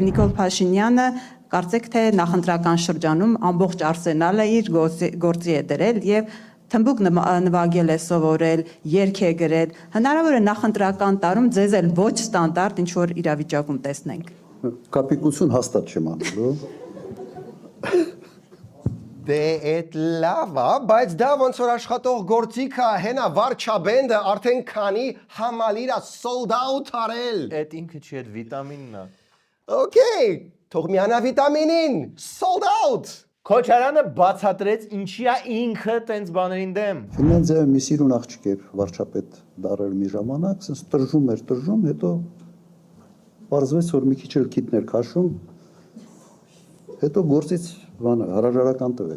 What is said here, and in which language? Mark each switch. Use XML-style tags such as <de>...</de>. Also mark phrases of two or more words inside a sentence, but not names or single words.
<hy>Նիկոլ Փաշինյանը կարծեք թե նախընտրական շրջանում ամբողջ արսենալը իր գործի է դրել եւ թմբուկ նվագել է, սովորել, երգ է գրել։ Հնարավոր է նախընտրական տարում ձեզ էլ ոչ ստանդարտ ինչ որ իրավիճակում տեսնենք։ Կապիկություն հաստատ չեմ անելու։ Դե էդ լավ է, բայց դա ոնց որ աշխատող գործիք է, հենա վարչաբենդը արդեն քանի համալիր է</hy> <en>sold out</en> <hy>արել։ Այդ ինքը չի, այդ վիտամինն է։ Okay, թող միանա վիտամինին,</hy> <en>sold out։</en> <hy>Քոչարյանը բացատրեց ինչի է ինքը տենց բաներին դեմ։ Ֆինլանդիայում մի սիրուն աղջիկ էր վարչապետ դարել մի ժամանակ, ասես տժժում, հետո պարզվեց, որ մի քիչ էլ քիթներ քաշում, հետո գործից հարաժարական տվեց։</hy>